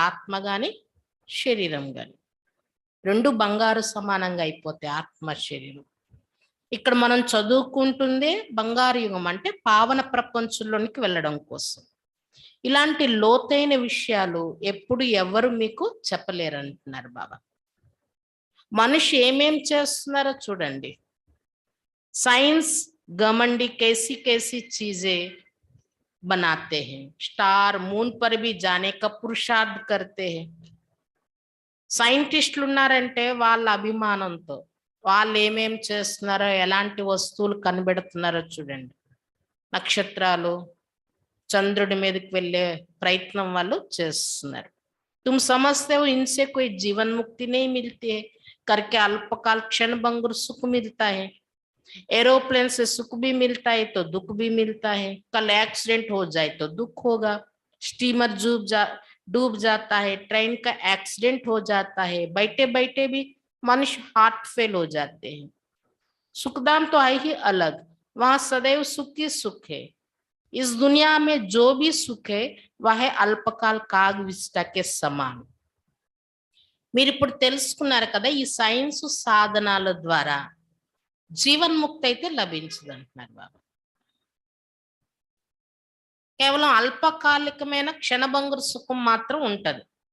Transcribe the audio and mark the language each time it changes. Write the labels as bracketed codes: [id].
[te] ఆత్మ కానీ శరీరం కానీ రెండు బంగారు సమానంగా అయిపోతాయి, ఆత్మ శరీరం. ఇక్కడ మనం చదువుకుంటుందే బంగారు యుగం, అంటే పావన ప్రపంచంలోనికి వెళ్ళడం కోసం. ఇలాంటి లోతైన విషయాలు ఎప్పుడు ఎవరు మీకు చెప్పలేరు అంటున్నారు బాబా. మనిషి ఏమేం చేస్తున్నారో చూడండి. [hi] సైన్స్ घमंडी कैसी कैसी चीजें बनाते हैं, स्टार मून पर भी जाने का पुरुषार्थ करते हैं. [te] సైంటిస్టులు ఉన్నారంటే వాళ్ళ అభిమానంతో వాళ్ళు ఏమేం చేస్తున్నారో, ఎలాంటి వస్తువులు కనిపెడుతున్నారో చూడండి. నక్షత్రాలు, చంద్రుడి మీదకి వెళ్ళే ప్రయత్నం వాళ్ళు చేస్తున్నారు. [hi] तुम समझते हो इनसे कोई जीवन मुक्ति नहीं मिलती है करके अल्पकाल क्षण भंगुर सुख मिलता है. एरोप्लेन से सुख भी मिलता है तो दुख भी मिलता है. कल एक्सीडेंट हो जाए तो दुख होगा, स्टीमर डूब जाता है, ट्रेन का एक्सीडेंट हो जाता है, बैठे बैठे भी मनुष्य हार्ट फेल हो जाते हैं. सुखधाम तो है ही अलग, वहां सदैव सुख ही सुख है. इस दुनिया में जो भी सुख है वह है अल्पकाल काग विष्टा के समान. [te] మీరు ఇప్పుడు తెలుసుకున్నారు కదా, ఈ సైన్స్ సాధనాల ద్వారా జీవన్ముక్తి అయితే లభించదు అంటున్నారు బాబా. కేవలం అల్పకాలికమైన క్షణభంగుర సుఖం మాత్రం ఉంటది.